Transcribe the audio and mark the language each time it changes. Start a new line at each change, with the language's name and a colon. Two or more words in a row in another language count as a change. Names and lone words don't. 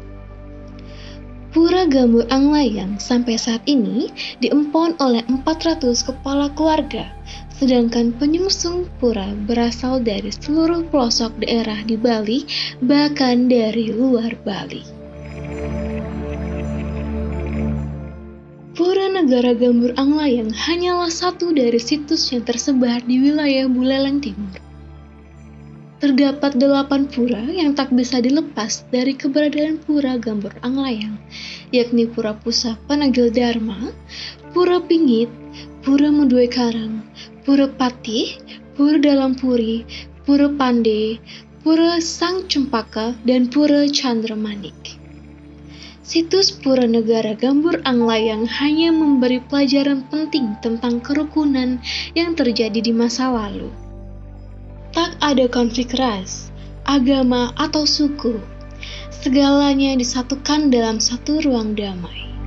Indonesian: Pura Gambur Anglayang sampai saat ini diempon oleh 400 kepala keluarga, sedangkan penyusung pura berasal dari seluruh pelosok daerah di Bali, bahkan dari luar Bali. Pura Negara Gambur Anglayang hanyalah satu dari situs yang tersebar di wilayah Buleleng Timur. Terdapat 8 pura yang tak bisa dilepas dari keberadaan Pura Gambur Anglayang, yakni Pura Pusa Panagil Dharma, Pura Pingit, Pura Meduai Karang, Pura Patih, Pura Dalam Puri, Pura Pande, Pura Sang Cempaka, dan Pura Chandramanik. Situs Pura Negara Gambur Anglayang hanya memberi pelajaran penting tentang kerukunan yang terjadi di masa lalu. Tak ada konflik ras, agama, atau suku. Segalanya disatukan dalam satu ruang damai.